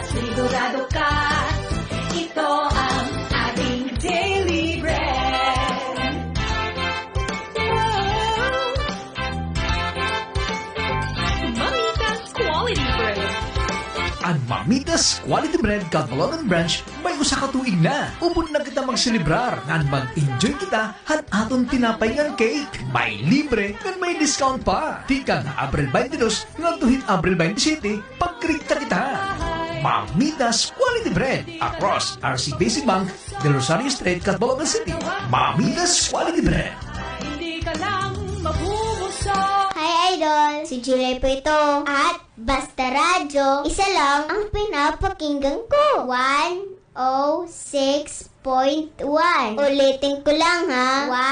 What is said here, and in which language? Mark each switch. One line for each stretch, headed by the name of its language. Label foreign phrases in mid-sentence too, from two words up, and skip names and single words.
Filipino: Sigurado ka, ito ang ating
English: daily bread.
Filipino: Mamitas Quality Bread.
Waray: Ang Mamitas Quality Bread Catbalogan Branch may usa ka tuig na. Upod na kita magselebrar ngan mag-enjoy kita han aton tinapay ngan cake. May libre ngan may discount pa. Tika na Abril 22 ngadto Abril 27 pagkrikta kita. Mamitas Quality Bread across RC Basic Bank, Del Rosario Street, Catbalogan City. Mamitas Quality Bread.
Filipino: Hindi ka lang mabubusog. Hi Idol! Si Julie po ito. At Basta Radyo, isa lang ang pinapakinggan ko. 106.1. Ulitin ko lang ha.